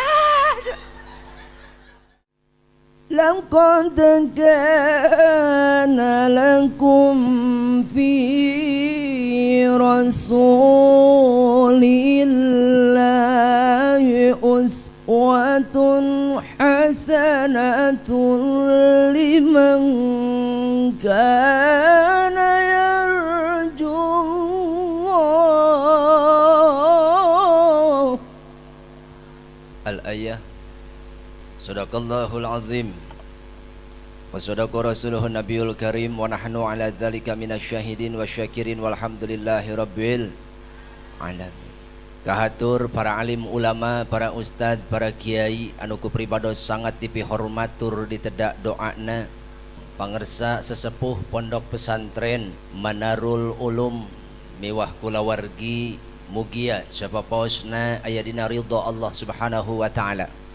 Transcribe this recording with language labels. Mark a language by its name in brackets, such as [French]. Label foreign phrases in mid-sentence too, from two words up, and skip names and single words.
[Arabic] لقد كان لكم في رسول الله أسوة حسنة لمن كان يرجو الله. Al-ayah. صدق الله العظيم وصدق رسوله النبي الكريم ونحن على ذلك من الشاهدين والشاكرين والحمد لله رب العالمين. [Sundanese] Kahatur para alim ulama, para ustad, para kiai anu kupribados sangat dipihormatur ditedak doana pangersa sesepuh pondok pesantren Manarul Ulum miwah kulawargi mugia sapapaosna aya dina ridha Allah [Arabic] سبحانه وتعالى.